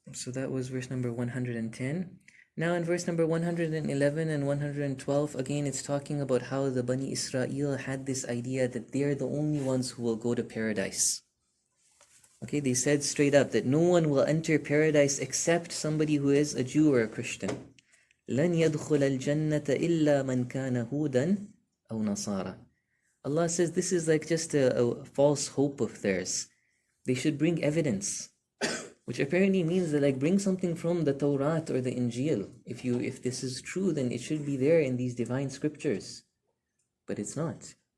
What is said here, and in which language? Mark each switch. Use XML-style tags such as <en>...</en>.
<en>So that was verse number 110. Now in verse number 111 and 112, again it's talking about how the Bani Israel had this idea that they're the only ones who will go to paradise. Okay, they said straight up that no one will enter paradise except somebody who is a Jew or a Christian.</en> <ar>لن يدخل الجنة إلا من كان هودا أو نصارى.</ar> <en>Allah says this is like just a false hope of theirs. They should bring evidence, which apparently means that like bring something from the Torah or the Injil. If this is true, then it should be there in these divine scriptures. But it's not.</en>